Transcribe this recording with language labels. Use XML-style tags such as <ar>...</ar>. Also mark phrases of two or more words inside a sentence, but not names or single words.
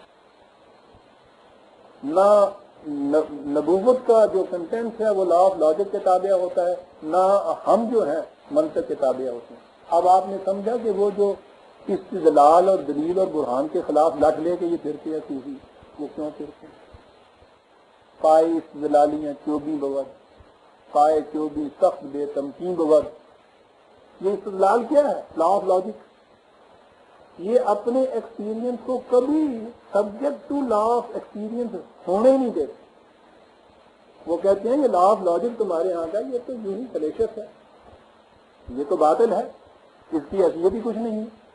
<ur>نہ نبوت کا جو کنٹینٹ ہے وہ</ur> <en>law of logic</en> <ur>کے تابع ہوتا ہے، نہ ہم جو ہیں منطق کے تابع ہوتے ہیں. اب آپ نے سمجھا کہ وہ جو استدلال اور دلیل اور برہان کے خلاف لٹ لے کے یہ پھرتے ہیں صوفی، وہ کیوں پھرتے ہیں؟</ur> <fa>پائے استدلالیاں چوبی بود، پائے چوبی سخت بے تمکین بود.</fa> <ur>یہ استدلال کیا ہے؟</ur> <en>law of logic.</en> <ur>یہ اپنے ایکسپیرینس کو کبھی</ur> <en>subject to law of experience</en> <ur>ہونے ہی نہیں دیتے. وہ کہتے ہیں یہ</ur> <en>law of logic</en> <ur>تمہارے یہاں کا یہ تو یوں ہی فلیشس ہے، یہ تو باطل ہے، اس کی حیثیت ہی کچھ نہیں ہے.</ur>